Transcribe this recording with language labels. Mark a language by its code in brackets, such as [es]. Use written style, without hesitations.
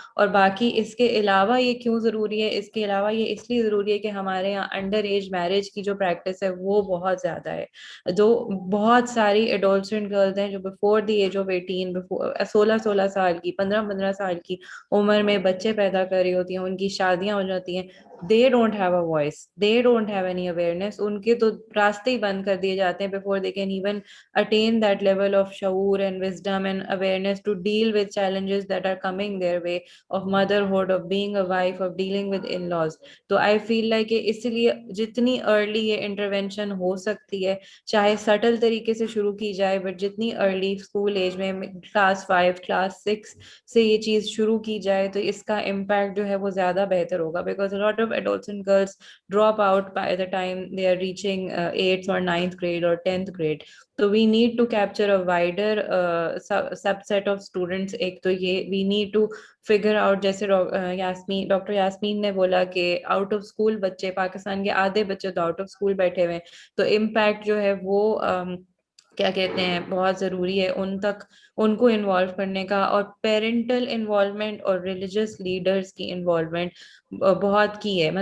[hi] और बाकी इसके अलावा ये क्यों जरूरी है, इसके अलावा ये इसलिए जरूरी है कि हमारे यहाँ अंडर एज मैरिज की जो प्रैक्टिस है वो बहुत ज्यादा है. जो बहुत सारी एडोलसेंट गर्ल्स हैं जो [en] before the age of 18, [hi] 16 साल की, 15 साल की उम्र में बच्चे पैदा कर रही होती हैं, उनकी शादियां हो जाती हैं. [en] they don't have a voice, they don't have any awareness. [hi] उनके तो रास्ते ही बंद कर दिए जाते हैं [en] before they can even attain that level of shaur and wisdom and awareness to deal with challenges that are coming their way of motherhood, of being a wife, of dealing with in-laws. तो I feel like [hi] कि इसलिए जितनी early ये intervention हो सकती है, चाहे subtle तरीके से शुरू की जाए, [en] but [hi] जितनी early school age में class 5 class 6 से ये चीज शुरू की जाए तो इसका impact जो है वो ज्यादा बेहतर होगा, [en] because a lot of adults and girls drop out by the time they are reaching 8th or 9th grade or 10th grade. So we need to capture a wider subset of students. [hi] एक तो ये [en] we need to figure out, [hi] जैसे doctor Yasmin ने बोला कि out of school बच्चे, पाकिस्तान के आधे बच्चे तो आउट ऑफ स्कूल बैठे हुए हैं, तो इम्पैक्ट जो है वो क्या कहते हैं बहुत ज़रूरी है उन तक उनको इन्वॉल्व करने का, और पेरेंटल इन्वॉल्वमेंट और रिलीजियस लीडर्स की इन्वॉल्वमेंट बहुत की है।